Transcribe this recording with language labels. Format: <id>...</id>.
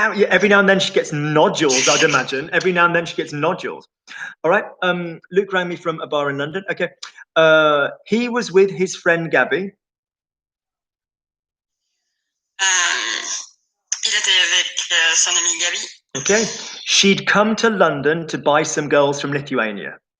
<en>Every now and then she gets nodules, I'd imagine. Every now and then she gets nodules. All right. Luke rang me from a bar in London. Okay. He was with his friend Gabby.</en> <fr>Il était avec son ami Gabi.</fr> <en>Okay. She'd come to London to buy some girls from Lithuania.</en>